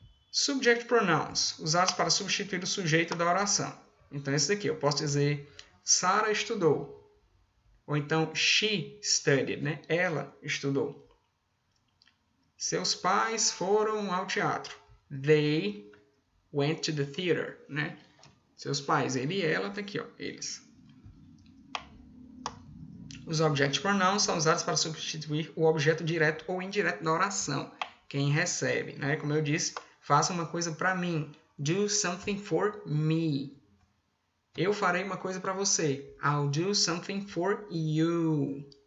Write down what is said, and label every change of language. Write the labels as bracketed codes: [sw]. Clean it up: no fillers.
[pt] Subject pronouns, usados para substituir o sujeito da oração. Então, esse daqui, eu posso dizer, Sarah estudou. Ou então, [en] she studied, [pt] né? Ela estudou. Seus pais foram ao teatro. [en] They went to the theater, né? [pt] Seus pais, ele e ela, tá aqui, ó, eles. Os object pronouns são usados para substituir o objeto direto ou indireto da oração. Quem recebe, né? Como eu disse, faça uma coisa para mim. [en] Do something for me. [pt] Eu farei uma coisa para você. [en] I'll do something for you.